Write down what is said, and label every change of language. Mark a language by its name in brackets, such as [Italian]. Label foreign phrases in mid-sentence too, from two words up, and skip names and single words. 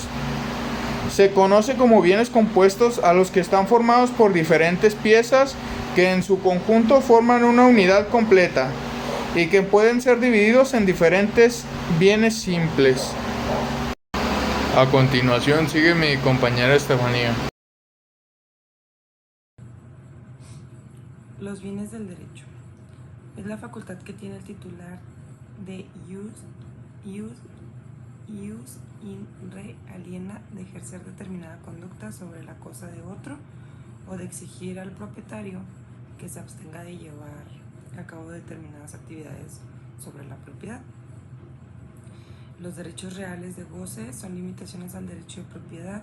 [Spanish] Se conoce como bienes compuestos a los que están formados por diferentes piezas que en su conjunto forman una unidad completa y que pueden ser divididos en diferentes bienes simples. A continuación sigue mi compañera Estefanía. Los bienes del derecho. Es la facultad que tiene el titular de [Latin] ius in re aliena [Spanish] de ejercer determinada conducta sobre la cosa de otro o de exigir al propietario que se abstenga de llevar a cabo determinadas actividades sobre la propiedad. Los derechos reales de goce son limitaciones al derecho de propiedad.